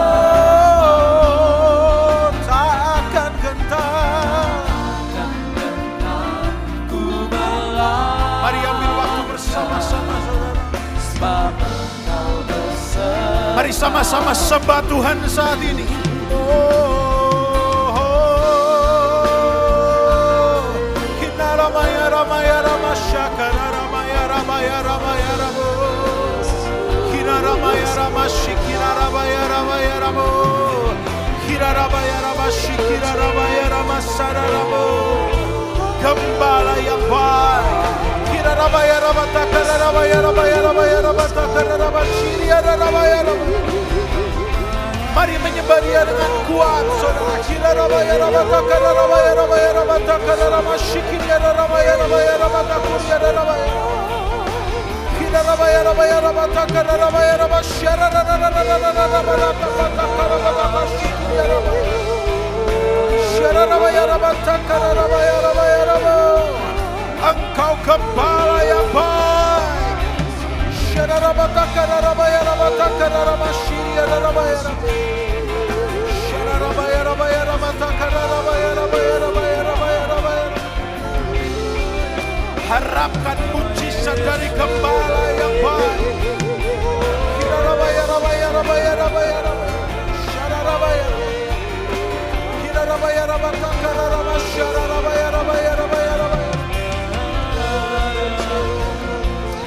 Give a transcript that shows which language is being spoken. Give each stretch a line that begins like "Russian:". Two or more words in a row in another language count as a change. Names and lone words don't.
Indonesian: Oh, tak akan gentar. ku melangkah, Mari ambil waktu bersama-sama saudara. sebab Engkau beserta. Mari sama-sama sembah Tuhan saat ini. Ramaya ramaya rama shakara ramaya ramaya ramaya ramo. Kira ramaya rama shikira ramaya ramaya ramo. Kira ramaya rama shikira ramaya rama sara ramo. Gembala yang baik. Kira ramaya rama takara ramaya ramaya ramaya rama takara rama shiria ramaya rama. Mari menyembah Dia dengan kuat, saudara. Kira ramaya rama takara ramaya ramaya rama takara rama shikiria ramaya ramaya rama takuria ramaya. Kira ramaya ramaya rama takara ramaya rama syara rama takara rama shikiria ramaya. Syara ramaya rama takara ramaya ramaya rama. Engkau gembala yang baik. Syara rama takara ramaya rama takara rama shiria ramaya rama. Harapkan mujizat dari gembala yang baik. Kira rabaya rabaya rabaya rabaya rabaya. Syara rabaya. Kira rabaya rabaka kara rabaya syara rabaya rabaya rabaya rabaya.